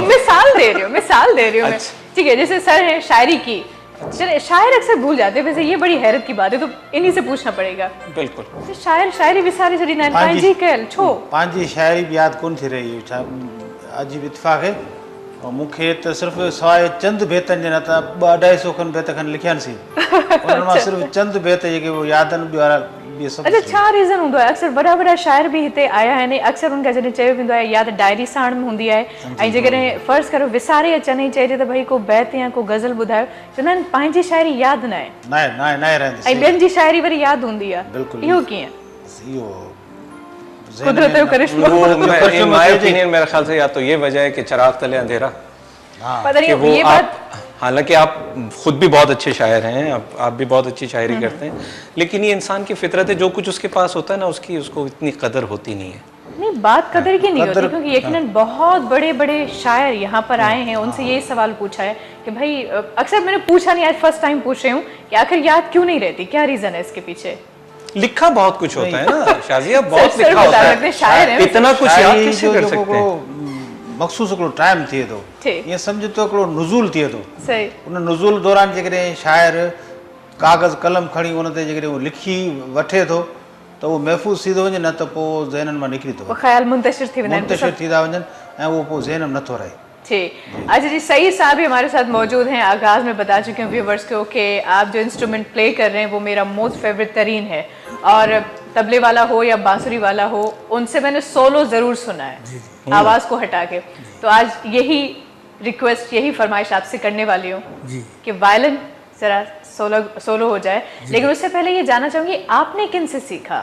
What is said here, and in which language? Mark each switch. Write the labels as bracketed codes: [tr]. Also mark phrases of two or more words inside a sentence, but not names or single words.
[ur] مثال دے رہی ہوں میں، ٹھیک ہے۔ جیسے سر ہے شاعری کی، چلے شاعر اکثر بھول جاتے ہیں، ویسے یہ بڑی حیرت کی بات ہے، تو انہی سے پوچھنا پڑے گا. بالکل, [sd] शायर शायरी विसारे जड़ी ना पांजी कल छो पांजी शायरी भी याद कौन थी रही है, अजीब इत्तेफाक है। और मुखे तो सिर्फ सवाइ चंद बेतन जे न त 200-250 खन बेत खन लिखियन सी, उन में सिर्फ चंद बेत जेके वो यादन भी वाला भी सब। अच्छा, छा रीजन हुंदो है? अक्सर बड़ा बड़ा शायर भी हिते आया है ने, अक्सर उनका जने चयो वेंदो है या त डायरी साण में हुंदी है, ऐं जेकॾहिं फर्ज़ करो विसारे अचनि चइजे त भई को बैत या को गज़ल ॿुधायो, चवंदा आहिनि पंहिंजी शायरी यादि न आहे, न रहंदी, ऐं ॿियनि जी शायरी वरी यादि हूंदी आहे। बिल्कुलु, इहो कीअं? इहो कुदरत जो करिश्मो। [en] In my opinion [ur] میرے خیال سے یا تو یہ وجہ ہے کہ چراغ تلے اندھیرا, پتا نہیں یہ بات, حالانکہ آپ خود بھی بہت اچھے شاعر ہیں، آپ بھی بہت اچھی شاعری کرتے ہیں، لیکن یہ انسان کی فطرت ہے، جو کچھ اس کے پاس ہوتا ہے نا اس کو اتنی قدر ہوتی نہیں ہے. نہیں، بات قدر کی نہیں ہوتی، کیونکہ یقیناً بہت بڑے بڑے شاعر یہاں پر آئے ہیں، ان سے یہی سوال پوچھا ہے کہ بھائی، اکثر میں نے پوچھا نہیں، آج [en] first time [ur] پوچھ رہی ہوں کہ آخر یاد کیوں نہیں رہتی، کیا ریزن ہے اس کے پیچھے? لکھا بہت کچھ ہوتا ہے نا شازیہ، بہت لکھا ہوتا ہے, شاعر ہے, اتنا کچھ یاد کیسے کر سکتے ہیں? [sd] मखसूस हिकिड़ो टाइम थिए थो, ईअं सम्झ तो हिकिड़ो नुज़ूल थिए थो, सही, उन नुज़ूल दौरान जेकॾहिं शाइर कागज़ कलम खणी उन ते जेकॾहिं उहो लिखी वठे थो त उहो महफ़ूज़ थी थो वञे, न त पोइ ज़हननि मां निकिरी थो वञे, ख़्याल मुंतशिर थी वेंदा आहिनि, मुंतशिर थी था वञनि ऐं उहो पोइ ज़हन में नथो रहे। [ur] ٹھیک، اچھا جی، سعید صاحب بھی ہمارے ساتھ موجود ہیں۔ آغاز میں بتا چکے ہیں ویوورز کو کہ آپ جو [en] instrument play [ur] کر رہے ہیں وہ میرا [en] most favourite [ur] ترین ہے، اور طبلے والا ہو یا بانسری والا ہو، ان سے میں نے سولو ضرور سنا ہے، آواز کو ہٹا کے. تو آج یہی ریکویسٹ، یہی فرمائش آپ سے کرنے والی ہوں کہ وائلن ذرا سولو ہو جائے، لیکن اس سے پہلے یہ جاننا چاہوں گی آپ نے کن سے سیکھا?